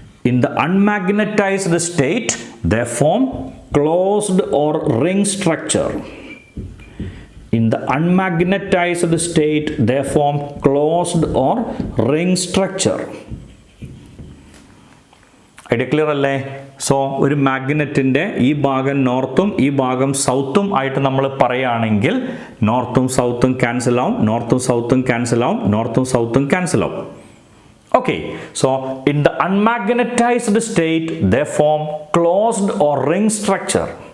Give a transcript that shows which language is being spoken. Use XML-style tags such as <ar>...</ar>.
<en>In the unmagnetized state, they form closed or ring structure. In the unmagnetized state, they form closed or ring structure.</en> <ml>Idea clear അല്ലേ? So ഒരു മാഗ്നറ്റിൻ്റെ ഈ ഭാഗം നോർത്തും ഈ ഭാഗം സൗത്തും ആയിട്ട് നമ്മൾ പറയുകയാണെങ്കിൽ നോർത്തും സൗത്തും ക്യാൻസൽ ആവും, നോർത്തും സൗത്തും ക്യാൻസൽ ആവും, നോർത്തും സൗത്തും ക്യാൻസൽ ആവും.</ml> <en>Okay, so in the unmagnetized state, they form closed or ring structure.</en>